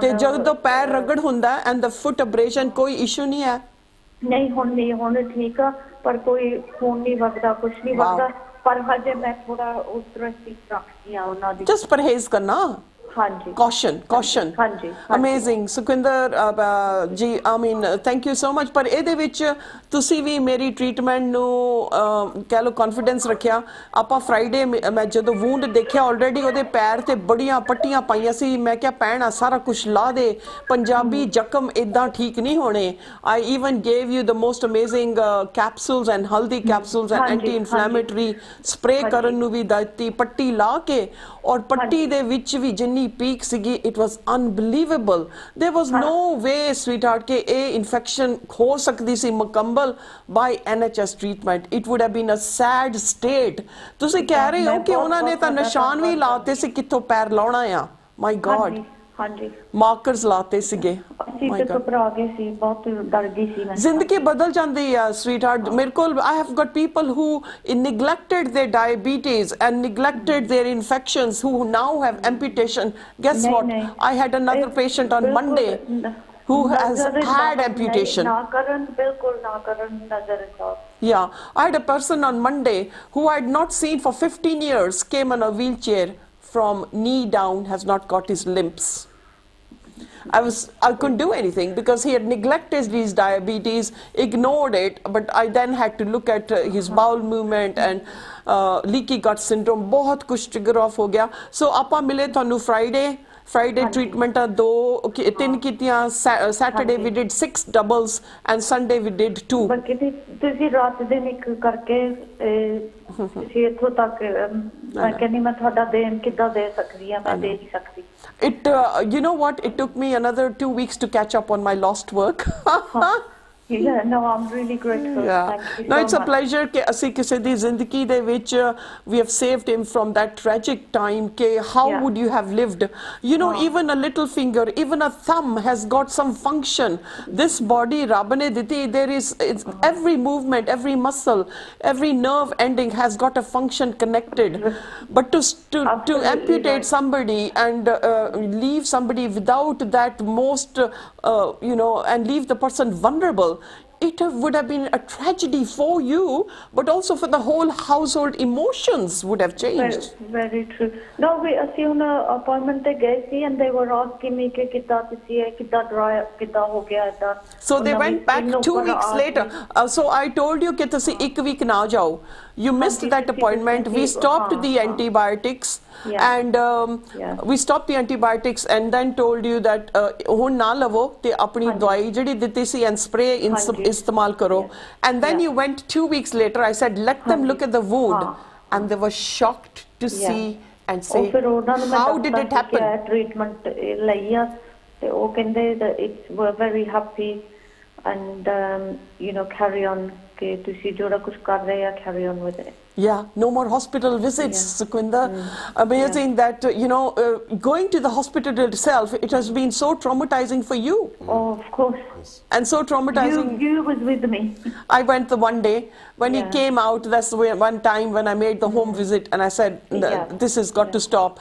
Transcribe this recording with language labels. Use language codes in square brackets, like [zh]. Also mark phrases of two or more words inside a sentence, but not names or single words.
[pa] ਤੇ ਜਦੋਂ ਪੈਰ ਰਗੜ ਹੁੰਦਾ [en] and the foot abrasion [pa] ਕੋਈ ਇਸ਼ੂ ਨਹੀਂ ਹੈ? ਨਹੀਂ ਹੁਣ ਠੀਕ ਆ ਪਰ ਕੋਈ ਖੂਨ ਨਹੀਂ ਵਗਦਾ ਕੁਝ ਨਹੀਂ ਵਗਦਾ। ਪਰ ਹਜੇ ਮੈਂ ਥੋੜਾ ਉਸ ਤਰ੍ਹਾਂ ਹੀ ਰੱਖਦੀ ਆ ਉਹਨਾਂ ਦੀ। ਜਸਟ ਪਰਹੇਜ਼ ਕਰਨਾ। ਹਾਂਜੀ। caution ਹਾਂਜੀ। [en] amazing ਸੁਖਵਿੰਦਰ ਜੀ I mean thank you so much। [pa] ਪਰ ਇਹਦੇ ਵਿੱਚ ਤੁਸੀਂ ਵੀ ਮੇਰੀ ਟ੍ਰੀਟਮੈਂਟ ਨੂੰ ਕਹਿ ਲਓ ਕੌਨਫੀਡੈਂਸ ਰੱਖਿਆ। ਆਪਾਂ ਫਰਾਈਡੇ ਮੈਂ ਜਦੋਂ ਵੂੰਡ ਦੇਖਿਆ ਆਲਰੇਡੀ ਉਹਦੇ ਪੈਰ ਤੇ ਬੜੀਆਂ ਪੱਟੀਆਂ ਪਾਈਆਂ ਸੀ। ਮੈਂ ਕਿਹਾ ਭੈਣ ਸਾਰਾ ਕੁਝ ਲਾ ਦੇ, ਪੰਜਾਬੀ ਜ਼ਖਮ ਇਦਾਂ ਠੀਕ ਨਹੀਂ ਹੋਣੇ। [en] I even gave you the most amazing capsules and healthy capsules and anti-inflammatory spray [pa] ਕਰਨ ਨੂੰ ਵੀ ਦਿੱਤੀ ਪੱਟੀ ਲਾ ਕੇ। ਔਰ ਪੱਟੀ ਦੇ ਵਿੱਚ ਵੀ ਜਿੰਨੀ ਪੀਕ ਸੀਗੀ [en] it was unbelievable. There was no way sweetheart [pa] ਕਿ ਇਹ ਇਨਫੈਕਸ਼ਨ ਹੋ ਸਕਦੀ ਸੀ ਮੁਕੰਮਲ [en] by NHS treatment. It would have been a sad state. [pa] ਤੁਸੀਂ ਕਹਿ ਰਹੇ ਹੋ ਕਿ ਉਹਨਾਂ ਨੇ ਤਾਂ ਨਿਸ਼ਾਨ ਵੀ ਲਾਤੇ ਸੀ ਕਿੱਥੋਂ ਪੈਰ ਲਾਉਣਾ ਆ। [en] My God. [pa] ਹਾਂਜੀ ਮਾਰਕਰਸ ਲਾਤੇ ਸੀਗੇ। ਅਸੀਂ ਤੇ ਘਬਰਾ ਗਏ ਸੀ ਬਹੁਤ ਡਰ ਗਈ ਸੀ ਮੈਂ। ਜ਼ਿੰਦਗੀ ਬਦਲ ਜਾਂਦੀ ਆ sweetheart। ਮੇਰੇ ਕੋਲ [en] I have got people who neglected their diabetes and neglected their infections who now have amputation. Guess what? I had another patient on Monday who has had amputation. [pa] ਨਾ ਕਰਨ ਬਿਲਕੁਲ ਨਾ ਕਰਨ ਨਜ਼ਰ। [en] Yeah, I had a person on Monday who I had not seen for 15 years came on a wheelchair from knee down, has not got his limbs. I couldn't do anything because he had neglected his diabetes, ignored it, but I then had to look at his bowel movement and leaky gut syndrome. [hi] बहुत कुछ [en] trigger off [hi] हो गया। [pa] So ਆਪਾਂ ਮਿਲੇ ਥੋਨੂੰ [en] Friday treatment [pa] ਤਿੰਨ ਕੀਤੀਆਂ। [en] Saturday we did 6 doubles and Sunday we did 2. [pa] ਬਾਕੀ ਤੁਸੀਂ ਰਾਤ ਦਿਨ ਇੱਕ ਕਰਕੇ ਤੁਸੀਂ ਇੱਥੋਂ ਤੱਕ ਮੈਂ ਕਹਿੰਦੀ ਮੈਂ ਤੁਹਾਡਾ ਦੇਣ ਕਿੱਦਾਂ ਦੇ ਸਕਦੀ ਆ। ਮੈਂ ਦੇ ਨਹੀਂ ਸਕਦੀ। [en] You know what? It took me another 2 weeks to catch up on my lost work. Yeah, no, I'm really grateful. Yeah. Thank you No, so it's a much. pleasure कि [pa] ਅਸੀਂ ਕਿਸੇ ਦੀ ਜ਼ਿੰਦਗੀ ਦੇ ਵਿੱਚ [en] we have saved him from that tragic time कि how would you have lived? You know, even a little finger, even a thumb has got some function. This body [pa] ਰੱਬ ਨੇ ਦਿੱਤੀ, [en] there is every movement, every muscle, every nerve ending has got a function connected. But to amputate somebody and leave somebody without that most you know, and leave the person vulnerable, it would have been a tragedy for you, but also for the whole household. Emotions would have changed. Very true. No, [pa] ਅਸੀਂ ਹੁਣ appointment ਤੇ ਗਏ ਸੀ [en] and they were asking me [pa] ਕਿ ਕਿੱਦਾਂ ਤੁਸੀਂ ਇਹ ਕਿੱਦਾਂ dry ਕਿੱਦਾਂ ਹੋ ਗਿਆ ਏਦਾਂ। [en] So they went back 2 weeks later. So I told you [pa] ਕਿ ਤੁਸੀਂ [en] 1 week [pa] ਨਾ ਜਾਓ. [en] You missed that appointment. We stopped the antibiotics and we stopped the antibiotics and then told you that [pa] ਹੁਣ ਨਾ ਲਵੋ ਤੇ ਆਪਣੀ ਦਵਾਈ ਜਿਹੜੀ ਦਿੱਤੀ ਸੀ [en] and spray [pa] ਇਸਤੇਮਾਲ ਕਰੋ। [en] And then you went 2 weeks later. I said let them look at the wound. and they were shocked to see and [pa] ਉਹ [en] say, [pa] ਫਿਰ ਉਹਨਾਂ ਨੂੰ ਮੈਂ [en] how did it happen? [pa] ਟ੍ਰੀਟਮੈਂਟ ਲਈ ਆ ਤੇ ਉਹ ਕਹਿੰਦੇ [en] that it's we're very happy and carry on [pa] ਕਿ ਤੁਸੀਂ ਜਿਹੜਾ ਕੁਝ ਕਰ ਰਹੇ ਆ [en] carry on with it. Yeah, no more hospital visits, Sukhwinder. Amazing that, going to the hospital itself, it has been so traumatizing for you. Oh, of course. And so traumatizing. You was with me. I went the one day. When he came out, that's one time when I made the home visit and I said, this has got to stop.